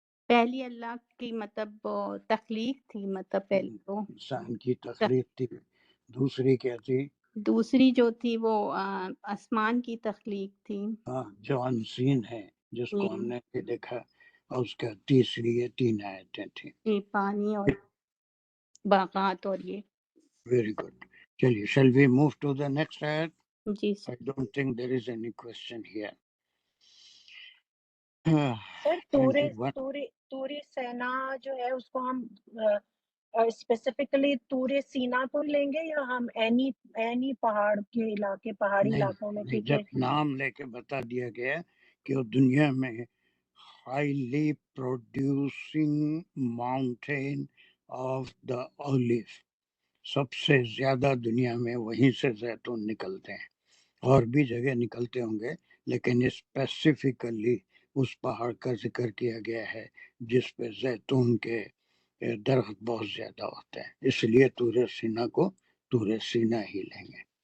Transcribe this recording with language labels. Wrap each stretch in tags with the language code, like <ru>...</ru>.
<ur>پہلی اللہ کی مطلب تخلیق تھی، مطلب پہلی تو انسان کی تخلیق تھی۔ دوسری کیا تھی؟ دوسری جو تھی وہ آسمان کی تخلیق تھی، ہاں، جو انسین ہے، جس کو ہم نے دیکھا، اور اس کا تیسری یہ 3 آیتیں تھیں، پانی اور باغات اور یہ۔</ur> <en>Very good. چلیے، shall we move to the next ayat?</en> <ur>جی</ur> <en>I</en> <ur>sir,</ur> <en>don't think there is any question here.</en> <ur>سر 21 توری سینا جو ہے اس کو ہم اسپیسیفکلی طور سینا کو لیں گے، یا ہم اینی پہاڑ کے علاقے، پہاڑی علاقوں میں؟ نہیں، جب نام لے کے بتا دیا گیا کہ وہ دنیا میں</ur> <en>highly producing mountain of the olive,</en> <ur>سب سے زیادہ دنیا میں وہیں سے زیتون نکلتے ہیں، اور بھی جگہ نکلتے ہوں گے، لیکن اسپیسیفکلی اس پہاڑ کا ذکر کیا گیا ہے جس پہ زیتون کے درخت بہت زیادہ ہوتے ہیں، اس لیے طور سینا کو طور سینا ہی لیں گے۔</ur>